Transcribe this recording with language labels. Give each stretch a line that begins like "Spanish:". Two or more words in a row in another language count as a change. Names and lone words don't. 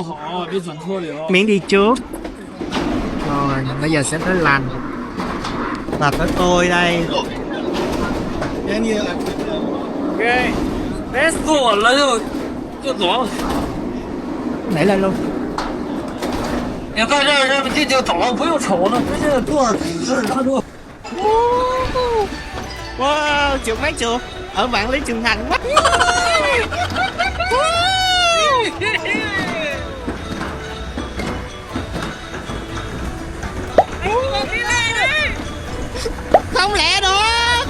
Vietnamese: Miễn đi trước. Rồi, bây giờ sẽ tới lành. Và tới tôi đây. Ok. Test của là rồi. Chưa rõ. Nhảy lên luôn.
Chinese: 你看这这就走，不用瞅了，这是多少？这是他说。
Vietnamese: Wow, trượt máng trượt ở Vạn Lý Trường Thành quá. Không lẹ được.